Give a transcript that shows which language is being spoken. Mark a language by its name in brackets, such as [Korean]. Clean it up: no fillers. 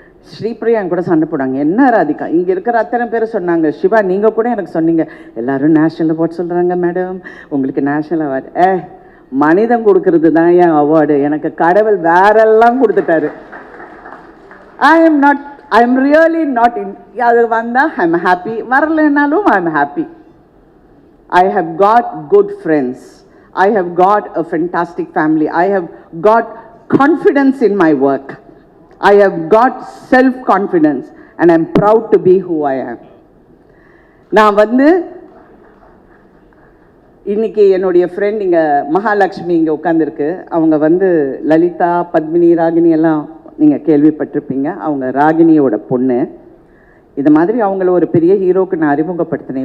[Tamil] ஸ்ரீபிரியா கூட சண்டை போடாங்க, என்ன ராதிகா இங்கே இருக்கிற அத்தனை பேர் சொன்னாங்க, சிவா நீங்கள் கூட எனக்கு சொன்னீங்க எல்லோரும் நேஷ்னல் அவார்ட் சொல்கிறாங்க மேடம், உங்களுக்கு நேஷ்னல் அவார்டு. மனிதன் கொடுக்கறது தான் என் அவார்டு, எனக்கு கடவுள் வேறெல்லாம் கொடுத்துட்டாரு. [English] I am really not in. [Tamil] அது வந்தால் [English] I am happy, [Tamil] வரலைன்னாலும் [English] I am happy. I have got good friends. I have got a fantastic family. I have got confidence in my work. I have got self-confidence and I'm proud to be who I am. [Tamil] நான் வந்து இன்னைக்கு என்னுடைய friend இங்கே மகாலட்சுமி இங்கே உட்காந்துருக்கு. அவங்க வந்து லலிதா, பத்மினி, ராகினி எல்லாம் நீங்கள் கேள்விப்பட்டிருப்பீங்க. அவங்க ராகினியோட பொண்ணு. இது மாதிரி அவங்கள ஒரு பெரிய ஹீரோக்கு நான் அறிமுகப்படுத்தினேன்.